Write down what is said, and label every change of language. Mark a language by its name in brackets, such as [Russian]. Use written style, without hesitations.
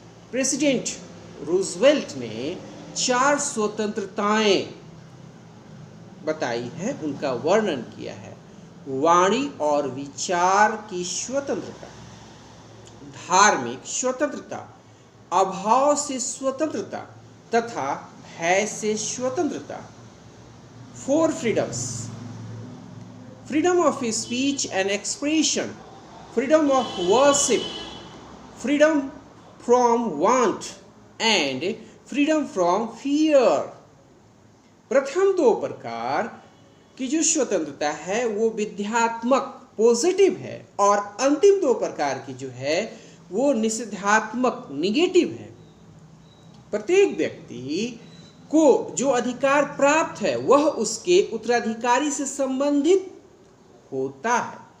[Hindi] President Roosevelt ने 4 स्वतंत्रताएं बताई है, उनका वर्णन किया है। वाणी और विचार की स्वतंत्रता, धार्मिक स्वतंत्रता, अभाव से स्वतंत्रता तथा भय से स्वतंत्रता। [English] 4 freedoms: freedom of speech and expression, freedom of worship, freedom from want and freedom from fear। [Hindi] प्रथम 2 प्रकार की जो स्वतंत्रता है वो विध्यात्मक पॉजिटिव है, और अंतिम 2 प्रकार की जो है वो निषेधात्मक निगेटिव है। प्रत्येक व्यक्ति को जो अधिकार प्राप्त है वह उसके उत्तराधिकारी से संबंधित होता है।